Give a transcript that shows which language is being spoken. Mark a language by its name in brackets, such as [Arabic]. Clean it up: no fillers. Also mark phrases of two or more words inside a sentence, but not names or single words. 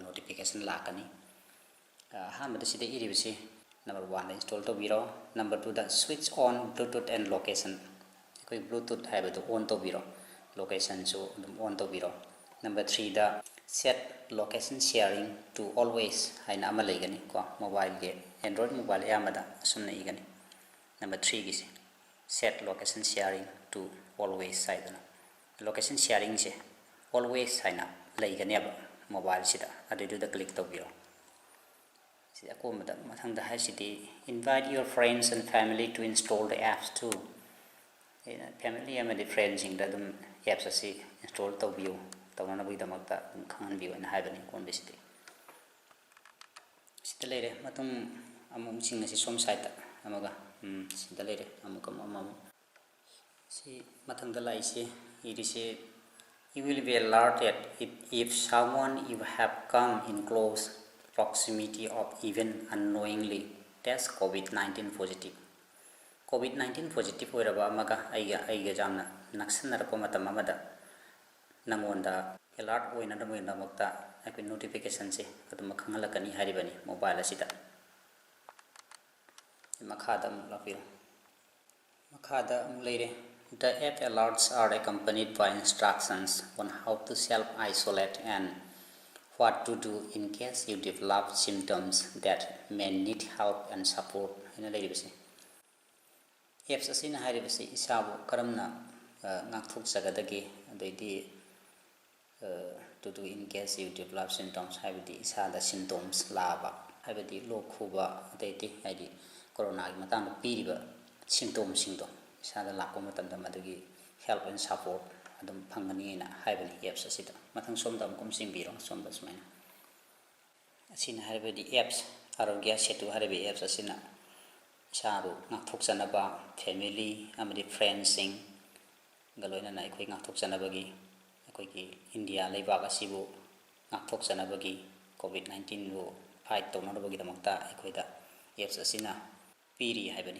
[Manipuri] ꯅꯣꯇꯤꯐꯤꯀꯦꯁꯟ ꯂꯥꯛꯀꯅꯤ ꯑꯍꯥꯟꯕꯗ ꯁꯤꯗ ꯏꯔꯤꯕꯁꯤ ꯅꯝꯕꯔ 1ꯗ ꯏꯟꯁꯇꯣꯜ ꯇꯧꯕꯤꯔꯣ ꯅꯝꯕꯔ 2ꯗ [English] switch on bluetooth and location [Manipuri] ꯑꯩꯈꯣꯏ ꯕ꯭ꯂꯨꯇꯨꯠ ꯍꯥꯏꯕꯗꯨ ꯑꯣꯟ ꯇꯧꯕꯤꯔꯣ ꯂꯣꯀꯦꯁꯟꯁꯨ ꯑꯗꯨꯝ ꯑꯣꯟ ꯇꯧꯕꯤꯔꯣ ꯅꯝꯕꯔ 3ꯗ [English] set location sharing to always [Manipuri] ꯍꯥꯏꯅ ꯑꯃ ꯂꯩꯒꯅꯤ ꯀꯣ ꯃꯣꯕꯥꯏꯜꯒꯤ [English] android mobile [Manipuri] ꯑꯌꯥꯝꯕꯗ ꯑꯁꯨꯝꯅ ꯏꯒꯅꯤ ꯅꯝꯕꯔ 3ꯒꯤꯁꯦ [English] set location sharing to always [Manipuri] ꯍꯥꯏꯗꯅ ꯂꯣꯀꯦꯁꯟ ꯁꯤꯌꯥꯔꯤꯡꯁꯦ ꯑꯣꯜꯋꯦꯁ ꯍꯥꯏꯅ ꯂꯩꯒꯅꯦꯕ ꯃꯣꯕꯥꯏꯜꯁꯤꯗ ꯑꯗꯨꯏꯗꯨꯗ ꯀ꯭ꯂꯤꯛ ꯇꯧꯕꯤꯔꯣ ꯁꯤꯗ ꯑꯀꯣꯟꯕꯗ ꯃꯊꯪꯗ ꯍꯥꯏꯁꯤꯗꯤ [English] invite your friends and family to install the apps too. [Manipuri] ꯐꯦꯃꯤꯂꯤ ꯑꯃꯗꯤ ꯐ꯭ꯔꯦꯟꯁꯤꯡꯗ ꯑꯗꯨꯝ ꯑꯦꯞꯁ ꯑꯁꯤ ꯏꯟꯁꯇꯣꯜ ꯇꯧꯕꯤꯌꯨ, ꯇꯧꯅꯅꯕꯒꯤꯗꯃꯛꯇ ꯑꯗꯨꯝ ꯈꯪꯍꯟꯕꯤꯌꯨ ꯍꯥꯏꯅ ꯍꯥꯏꯕꯅꯤ ꯑꯀꯣꯟꯕꯁꯤꯗꯤ. ꯁꯤꯗ ꯂꯩꯔꯦ. ꯃꯇꯨꯡ ꯑꯃꯨꯛꯁꯤꯡ ꯑꯁꯤ ꯁꯣꯝ ꯁꯥꯏꯠꯇ ꯑꯃꯒ ꯁꯤꯗ ꯂꯩꯔꯦ. ꯑꯃꯨꯛ ꯁꯤ ꯃꯊꯪꯗ ꯂꯥꯛꯏꯁꯤ ꯏꯔꯤꯁꯤ [English] you will be alerted if someone you have come in close proximity of even unknowingly test COVID-19 positive. COVID-19 positive [Manipuri] ꯑꯣꯏꯔꯕ ꯑꯃꯒ ꯑꯩꯒ ꯌꯥꯝꯅ ꯅꯛꯁꯟꯅꯔꯛꯄ ꯃꯇꯝ ꯑꯃꯗ ꯅꯉꯣꯟꯗ ꯑꯦꯂꯥꯔꯠ ꯑꯣꯏꯅꯅꯕꯒꯤꯗꯃꯛꯇ ꯑꯩꯈꯣꯏ ꯅꯣꯇꯤꯐꯤꯀꯦꯁꯟꯁꯦ ꯑꯗꯨꯝ ꯈꯪꯍꯜꯂꯛꯀꯅꯤ ꯍꯥꯏꯔꯤꯕꯅꯤ ꯃꯣꯕꯥꯏꯜ ꯑꯁꯤꯗ. ꯃꯈꯥꯗ ꯑꯃꯨꯛ ꯂꯥꯛꯄꯤꯔꯣ. ꯃꯈꯥꯗ ꯑꯃꯨꯛ ꯂꯩꯔꯦ. [English] The app alerts are accompanied by instructions on how to self-isolate and what to do in case you develop symptoms that may need help and support [Manipuri] ꯍꯥꯏꯅ ꯂꯩꯔꯤꯕꯁꯤ. ꯑꯦꯞꯁ ꯑꯁꯤꯅ ꯍꯥꯏꯔꯤꯕꯁꯤ ꯏꯁꯥꯕꯨ ꯀꯔꯝꯅ ꯉꯥꯛꯊꯣꯛꯆꯒꯗꯒꯦ, ꯑꯗꯩꯗꯤ [English] to do in case you develop symptoms [Manipuri] ꯍꯥꯏꯕꯗꯤ ꯏꯁꯥꯗ symptoms ꯂꯥꯛꯑꯕ ꯍꯥꯏꯕꯗꯤ ꯂꯣꯛ ꯈꯨꯕ, ꯑꯗꯩꯗꯤ ꯍꯥꯏꯗꯤ ꯀꯣꯔꯣꯅꯥꯒꯤ ꯃꯇꯥꯡꯗ ꯄꯤꯔꯤꯕ symptomsꯤꯡꯗꯣ ꯏꯁꯥꯗ ꯂꯥꯛꯄ ꯃꯇꯝꯗ ꯃꯗꯨꯒꯤ [English] help and support [Manipuri] ꯑꯗꯨꯝ ꯐꯪꯒꯅꯤꯅ ꯍꯥꯏꯕꯅꯤ ꯑꯦꯞꯁ ꯑꯁꯤꯗ. ꯃꯊꯪ ꯁꯣꯝꯗ ꯑꯃꯨꯛ ꯆꯤꯡꯕꯤꯔꯣ. ꯁꯣꯝꯗ ꯁꯨꯃꯥꯏꯅ ꯑꯁꯤꯅ ꯍꯥꯏꯔꯤꯕꯗꯤ ꯑꯦꯞꯁ Aarogya Setu ꯍꯥꯏꯔꯤꯕ ꯑꯦꯞꯁ ꯑꯁꯤꯅ ꯏꯁꯥꯕꯨ ꯉꯥꯛꯊꯣꯛꯆꯅꯕ, ꯐꯦꯃꯤꯂꯤ ꯑꯃꯗꯤ ꯐ꯭ꯔꯦꯟꯁꯤꯡꯒ ꯂꯣꯏꯅꯅ ꯑꯩꯈꯣꯏ ꯉꯥꯛꯊꯣꯛꯆꯅꯕꯒꯤ, ꯑꯩꯈꯣꯏꯒꯤ ꯏꯟꯗꯤꯌꯥ ꯂꯩꯕꯥꯛ ꯑꯁꯤꯕꯨ ꯉꯥꯛꯊꯣꯛꯆꯅꯕꯒꯤ, COVID-19ꯕꯨ ꯐꯥꯏꯠ ꯇꯧꯅꯅꯕꯒꯤꯗꯃꯛꯇ ꯑꯩꯈꯣꯏꯗ ꯑꯦꯞꯁ ꯑꯁꯤꯅ ꯄꯤꯔꯤ ꯍꯥꯏꯕꯅꯤ.